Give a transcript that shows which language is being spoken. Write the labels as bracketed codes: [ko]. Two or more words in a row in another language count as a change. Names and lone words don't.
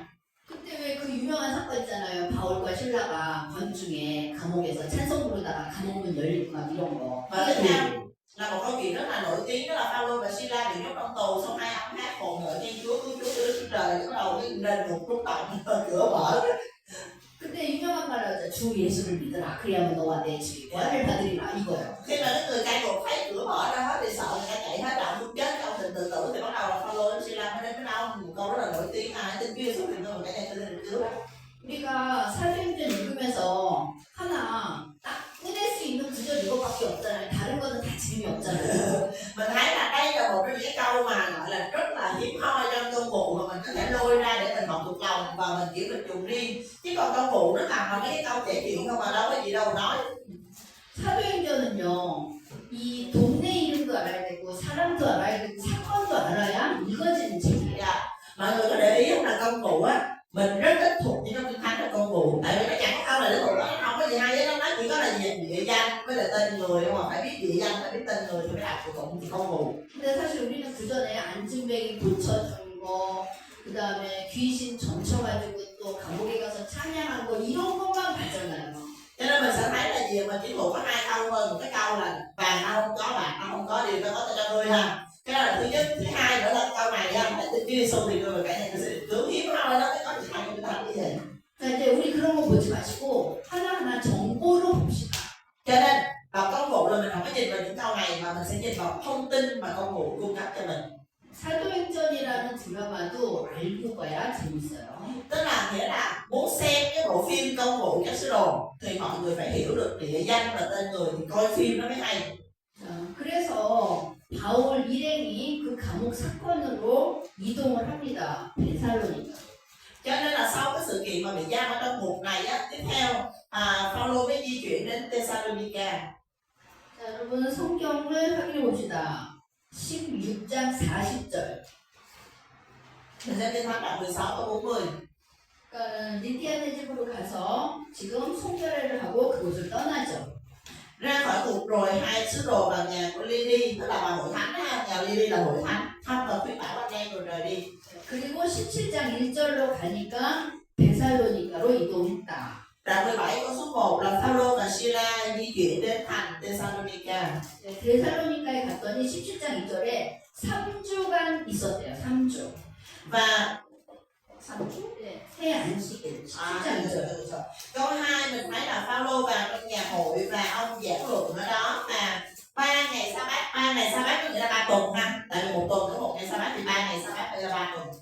[ko] 그때 왜 그 유명한 사건 있잖아요. 바울과 신라가 관중에 감옥에서 찬송 부르다가 감옥 문 열리고 막 이런 거. [vi] Và tiếp theo là một câu chuyện rất là nổi tiếng, đó là Phaolô và Sila bị nhốt trong tù, xong hai ông hát khổ ngợi khen Chúa cứu Chúa từ Đức Chúa Trời, bắt đầu cái nền ngục rung động, cửa mở. [ko] 그때 유명한 말로 하죠. 주 예수를 믿으라. 그리하면 너와 내 집이 구원을 받으리라 이거예요. [vi] Khi mà cái người cai ngục thấy cửa mở ra hết thì sợ người ta chạy hết đoạn muốn chết trong tình tự tử thì bắt đầu là Phaolô với Sila mới đến với ông, một câu rất là nổi tiếng ai tin Chúa Giêsu thì tôi một cái này tôi được cứu đó. [ko] 우리가 사도행전 읽으면서 하나 딱 꺼낼 수 있는 구절 이거밖에 없잖아요. 다른 거는 다 지름이 없잖아요. [vi] Mình thấy là đây là một trong những cái câu mà gọi là rất là hiếm hoi trong công vụ mà mình có thể lôi ra để mình học thuộc lòng và mình kiểu mình dùng riêng, chứ còn công vụ nó làm là mấy cái câu kể chuyện không mà đâu có gì đâu nói. [ko] 사도행전은요. 이 동네 이름도 알아야 되고 사람도 알아야 되고 사건도 알아야 읽어지는 책이에요. [vi] Mọi người có để ý không là công vụ á, mình rất ít thuộc những trong kinh thánh là công vụ, tại vì nó chẳng có câu là để thuộc, nó không có gì hay hết, nó chỉ có là địa danh với là tên người, nhưng mà phải biết địa danh, phải biết tên người thì mới đọc thuộc tụng thì công vụ. [ko] 근데 사실 우리는 그 전에 안진뱅이 고쳐준 거, 그 다음에 귀신 점쳐가지고 또 감옥에 가서 찬양한 거 이런 것만 봤잖아요. [vi] Cho nên mình sẽ thấy là gì mình chỉ thuộc có hai câu thôi, một cái câu là vàng tao không có, bạc tao không có, điều tao có tao cho ngươi ha. Cái đó là thứ nhất. Thứ hai nữa là câu này ha, tại tin Chúa Giêsu thì người cả nhà sẽ được cứu, hiếm hoi đó, cái có gì hay người ta làm cái gì. [ko] 자 이제 우리 그런 거 보지 마시고 하나하나 정보로 봅시다. [vi] Cho nên đọc công vụ là mình không có nhìn vào những câu này mà mình sẽ nhìn vào thông tin mà công vụ cung cấp cho mình. [ko] 사도행전이라는 드라마도 알고 봐야 재밌어요. [vi] Tức là nghĩa là muốn xem cái bộ phim công vụ các sứ đồ thì mọi người phải hiểu được địa danh và tên người thì coi phim nó mới hay. [ko] 그래서 바울 일행이 그 감옥 사건으로 이동을 합니다. 베살로니가. [vi] Cho nên là sau cái sự kiện mà bị giam ở trong ngục này á, tiếp theo Phaolô mới di chuyển đến Thessalonica. [ko] 자, 여러분 성경을 확인해 봅시다. 16장 40절. [vi] Mình xem Kinh Thánh đoạn 16 câu 40. [ko] 그러니까 리디아네 집으로 가서 지금 송별회를 하고 그곳을 떠나죠. [vi] Ra khỏi ngục rồi hai sứ đồ vào nhà của Lydia, tức là vào hội thánh ha, nhà Lydia là hội thánh, thăm và khuyến bảo anh em rồi rời đi. [ko] 그리고 17장 1절로 가니까 베살로니가로 이동했다. [vi] Đoạn 17 câu số 1 là Phaolô và Sila di chuyển đến thành Thessalonica. [ko] 데살로니카에 갔더니 17장 2절에 3주간 있었대요. 3주. [vi] Và [ko] 3주? 네. 새 안식일. 17장 2절. [vi] câu 2 mình thấy là Phaolô vào trong nhà hội và ông giảng luận ở đó, và 3 ngày sa bát có nghĩa là 3 tuần ha, tại vì một tuần có một ngày sa bát thì 3 ngày sa bát là 3 tuần.